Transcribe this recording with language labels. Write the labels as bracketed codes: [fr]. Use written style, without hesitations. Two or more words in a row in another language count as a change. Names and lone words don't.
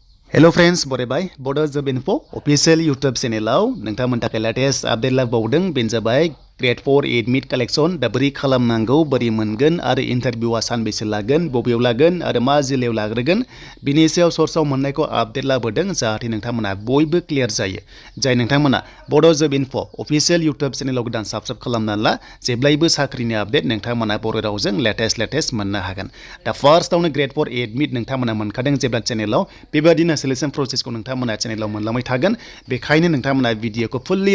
[en] Hello friends, [brx] borebai, bodo Gr.4 [en] official YouTube channel [brx] नोंथांमोन थाखाय [en] latest update [brx] लाबोबावदों बेनो जाबाय Gr.4 [en] admit collection [brx] दा बोरै खालामनांगौ बोरै मोनगोन आरो इन्टारभिउआ सानबेसे लागोन बबेयाव लागोन आरो मा जिल्लायाव लाग्रोगोन बिनि सायाव सर्सआव मोननायखौ आपडेट लाबोदों जाहाथे नोंथांमोना बयबो क्लियर जायो जाय नोंथांमोना बड' Gr.4 [en] official YouTube [brx] चेनेलाव गोदान साबस्क्राइब खालामनानै ला जेब्लायबो साख्रिनि आपडेट नोंथांमोना बर' रावजों लेटेस्ट मोननो हागोन दा फार्स्टआवनो Gr.4 admit नोंथांमोना मोनखादों जेब्ला चेनेलाव बेबायदिनो [en] selection process [brx] नोंथांमोना चेनेलाव मोनलांबाय थागोन बेखायनो नोंथांमोना भिडिअखौ फुल्लि